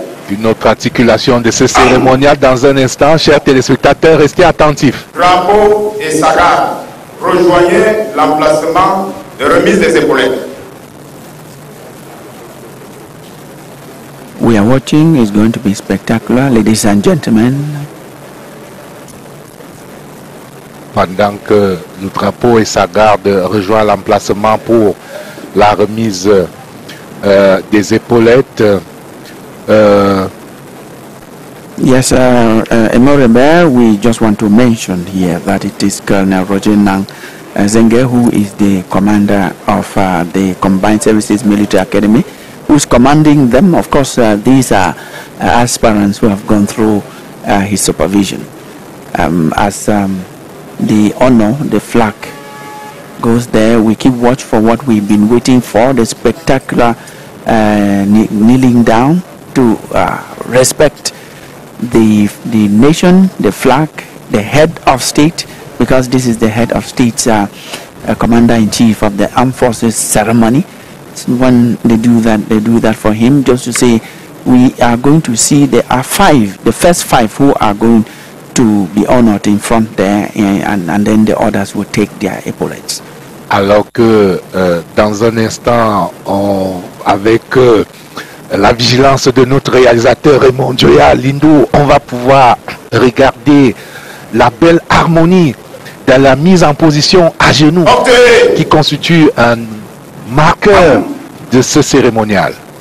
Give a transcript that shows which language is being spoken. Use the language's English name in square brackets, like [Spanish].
[French] Une autre articulation de ce cérémonial dans un instant. Chers téléspectateurs, restez attentifs. Drapeau et saga, rejoignez l'emplacement de remise des épaulettes. [English] We are watching. It's going to be spectacular, ladies and gentlemen. [French] Pendant que le drapeau et sa garde rejoignent l'emplacement pour la remise des épaulettes. [English] Yes, Emorebel, we just want to mention here that it is Colonel Roger Nang Zenge, who is the commander of the Combined Services Military Academy, who is commanding them. Of course, these are aspirants who have gone through his supervision. As the honor, the flag goes there, we keep watch for what we've been waiting for, the spectacular kneeling down to respect the nation, the flag, the head of state, because this is the head of state's commander-in-chief of the armed forces ceremony. So when they do that for him, just to say we are going to see there are the first five who are going to be honored in front there, and then the others will take their epaulettes. [French] Alors que dans un instant, avec la vigilance de notre réalisateur Raymond Joya Lindou, on va pouvoir regarder la belle harmonie dans la mise en position à genoux qui constitue un marqueur de ce cérémonial.